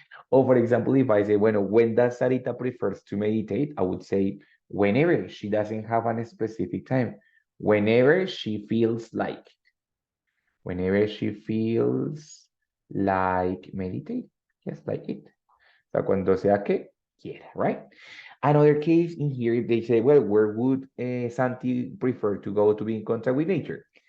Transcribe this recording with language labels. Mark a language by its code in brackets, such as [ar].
[en] Or for example, if I say, bueno, when does Sarita prefers to meditate? I would say whenever. She doesn't have a specific time. Whenever she feels like. Whenever she feels like meditate. Just like it. [es] O sea, cuando sea que quiera, right? [en] Another case in here, if they say, well, where would Santi prefer to go to be in contact with nature?